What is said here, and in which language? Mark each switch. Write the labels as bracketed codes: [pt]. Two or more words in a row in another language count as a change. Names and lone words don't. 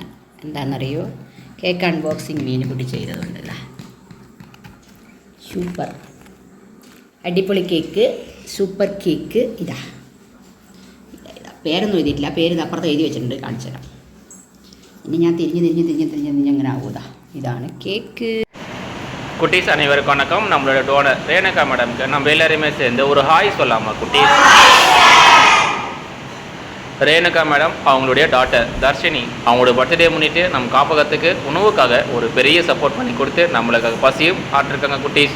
[ml] എന്താണെന്നറിയോ, [en] cake unboxing [ml] മീനുകുട്ടി ചെയ്തതുകൊണ്ടല്ല. സൂപ്പർ, അടിപൊളി കേക്ക്, [en] super cake. [ml] ഇതാ പേരൊന്നും എഴുതിയിട്ടില്ല, പേര് ഇത് അപ്പുറത്ത് എഴുതി വെച്ചിട്ടുണ്ട്, കാണിച്ചു തരാം. ഇനി ഞാൻ തിരിഞ്ഞ് അങ്ങനെ ആകൂതാ. [ta] இதான கேக்கு. குட்டீஸ் அனைவருக்கும் வணக்கம். நம்மளோட டோனர் ரேணுகா மேடம்க்கு நம்ம எல்லாருமே சேர்ந்து ஒரு ஹாய் சொல்லாமா குட்டீஸ்? ரேணுகா மேடம் அவங்களுடைய டாட்டர் தர்ஷினி, அவங்களோட பர்த்டே முன்னிட்டு நம்ம காப்பகத்துக்கு உணவுக்காக ஒரு பெரிய சப்போர்ட் பண்ணி கொடுத்து நம்மளுக்கு பசியும் ஆட்டிருக்காங்க குட்டீஸ்.